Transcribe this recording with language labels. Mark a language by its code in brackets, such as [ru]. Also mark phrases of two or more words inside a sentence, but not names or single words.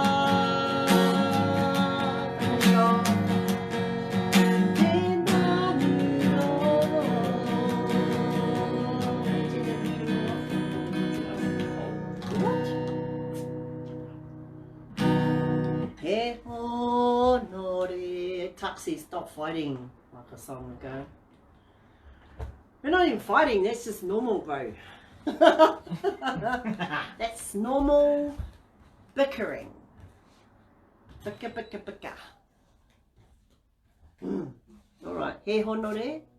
[mi] Te manu He honore. [en] Taxi, stop fighting, like a song ago. We're not even fighting, that's just normal, bro. That's normal bickering. Bicka, bicka, bicka. Alright, [mi] he honore.